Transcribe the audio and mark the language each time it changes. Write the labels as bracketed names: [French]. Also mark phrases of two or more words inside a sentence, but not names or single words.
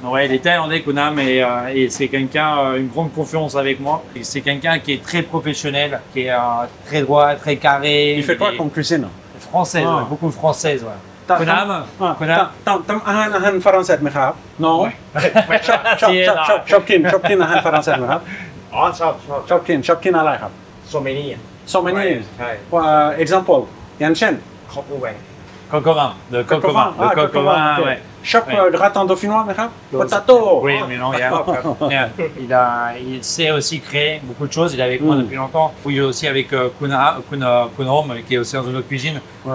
[French] Ouais, il est thaïlandais Kunam et c'est quelqu'un une grande confiance avec moi. C'est quelqu'un qui est très professionnel, qui est très droit, très carré. Il fait quoi comme cuisine? Française, ouais, beaucoup française. Ouais. Kunam, [Thai] ทำอาหาร français ไหมครับ Non. ชอบกินอาหาร français ไหมครับ อ๋อชอบ ชอบกิน อะไรครับ [English] so many So many [Thai] ใช่ example อย่างเช่น [French] Cocovan, de Cocovan, ouais. Chop gratin dauphinois, mais potato. Oui, mais non, il sait aussi créer beaucoup de choses. Il est avec moi depuis longtemps. Oui, aussi avec Kunrom, qui est aussi dans une autre cuisine. Ouais.